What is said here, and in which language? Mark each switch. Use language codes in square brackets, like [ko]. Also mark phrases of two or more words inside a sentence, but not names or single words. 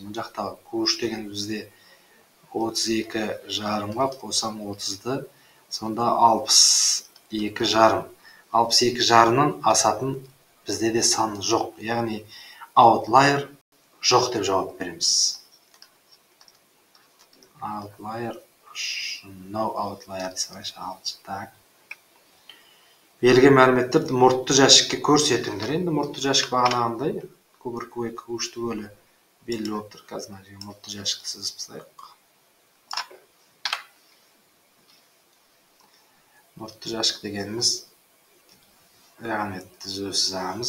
[kk] Бұл жақта Q3 деген бізде 32,5-ға қосам 30-ды. Сонда 62,5. 62,5-нан асатын бізде де сан жоқ. Яғни аутлайер жоқ деп жауап береміз. [en] Outlier, no outlier десірайшы, так. [kk] Берілген мәліметтерді мұртты жәшікке көрсетіңдер. Енді мұртты жәшік бағанағындай Q1, Q2, Q3 түгелі белгілі болып тұр. Қазір мына жерге мұртты жәшікті сызып тастайық. Мұртты жәшік дегеніміз мәліметті сызамыз.